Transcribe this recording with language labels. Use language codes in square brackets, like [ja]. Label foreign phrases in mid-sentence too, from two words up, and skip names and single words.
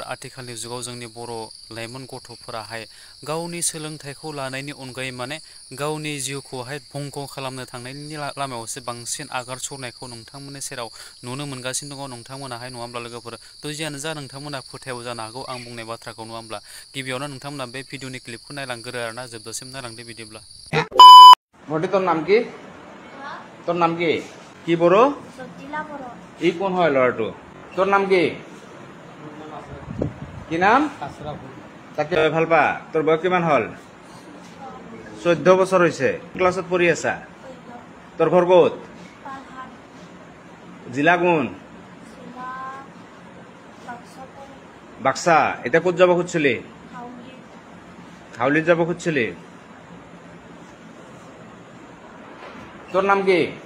[brx] आथिखालनि जुगाव जोंनि बर' लाइमोन गथ'फोराहाय गावनि सोलोंथाइखौ लानायनि अनगायै माने गावनि जिउखौहाय भंग खालामनो थांनायनि लामायावसो बांसिन आगान सुरनायखौ नोंथांमोननि सेराव नुनो मोनगासिनो दङ नोंथांमोनाहाय नङा होमब्ला लोगोफोर। थ' जियानो जा नोंथांमोना फोथायाव जानो हागौ आं बुंनाय बाथ्राखौ नङा होमब्ला। गिबियावनो नोंथांमोना बे भिडिअनि क्लिपखौ नायलांग्रो आरोना जोबजासिम नायलांदो बिदिब्ला। [as] ঘটি তোর নাম কি? তোর নাম কি? কি বড়? ই কোন হয় লড়াটো? তোর নাম কি? কি নাম? তাকে ভাল পা? তোর বয়স কিমান হল? 14 বছর হয়েছে। ক্লাসত পড়ি আছা? তোর ঘর ক'ত? জিলা কোন? বাক্সা। এটা ক'ত যাব খুঁজছিলি? হাউলিত যাব খুঁজছিলি? তোর নাম কি?